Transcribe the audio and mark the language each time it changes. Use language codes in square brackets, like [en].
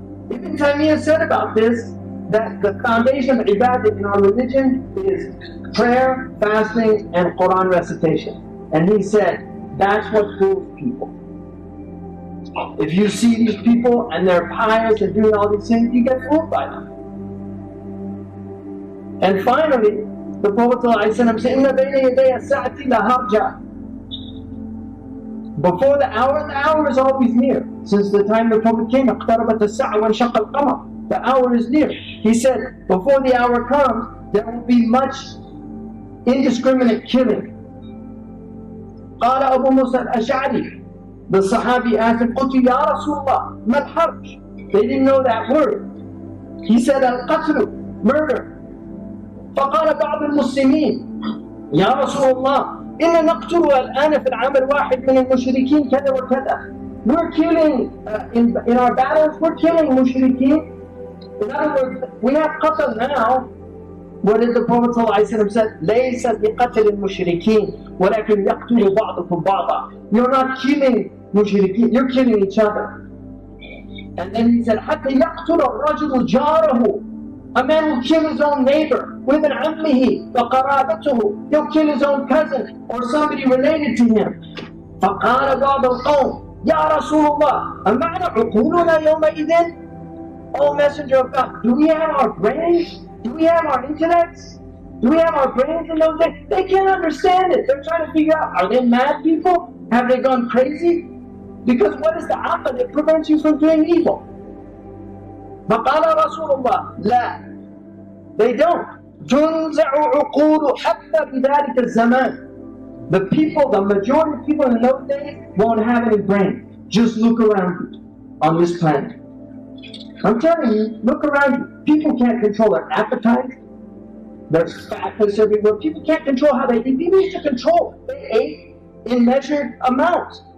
[en] Ibn Taymiyyah said about this that the foundation of ibadah in our religion is prayer, fasting, and Quran recitation. And he said, that's what fools people. If you see these people and they're pious and doing all these things, you get fooled by them. And finally, the Prophet ﷺ said, [ar] إِنَّ بَيْنَ يَدَيَ السَّاعَةِ لَهَرْجًا. [en] Before the hour is always near. Since the time the Prophet came, [ar] اقتربت الساعة وانشق القمر. [en] The hour is near. He said, before the hour comes, there will be much indiscriminate killing. [ar] قال أبو موسى الأشعري, [en] the Sahabi asked him, [ar] قلت يا رسول الله ما الحرج? [en] They didn't know that word. He said, [ar] القتل, [en] murder. [ar] فقال بعض المسلمين يا رسول الله إن نقتل الآن في العام الواحد من المشركين كذا وكذا. [en] We're killing, in our battles, we're killing mushrikeen. In other words, we have qatl now. What did the Prophet ﷺ said? [ar] لَيْسَ بِقَتْلِ الْمُشْرِكِينَ وَلَكِنْ يَقْتُلُ بَعْضُكُمْ بَعْضًا. [en] You're not killing mushrikeen, you're killing each other. And then he said, [ar] حَتَّى يَقْتُلَ الرَّجُلُ جَارَهُ. [en] A man will kill his own neighbor, [ar] وَابْنَ عَمِّهِ وَقَرَابَتُهُ. [en] He'll kill his own cousin or somebody related to him. [ar] فَقَالَ بَعْضُ الْقَوْمِ يَا رَسُولُ اللَّهِ أَمَعْنَا عُقُولُنَا يَوْمَئِذٍ. [en] O Messenger of God, do we have our brains? Do we have our intellects? Do we have our brains in those days? They can't understand it. They're trying to figure out, are they mad people? Have they gone crazy? Because what is the aql that prevents you from doing evil? [ar] فَقَالَ رَسُولُ اللَّهِ لَا. [en] They don't. [ar] تُنْزَعُ عُقُولُ حَتَّى بِذَلِكَ الزَّمَانِ. [en] The people, the majority of people in those days won't have any brain. Just look around you on this planet. I'm telling you, look around you. People can't control their appetite. There's fatness everywhere. People can't control how they eat. People used to control. They ate in measured amounts.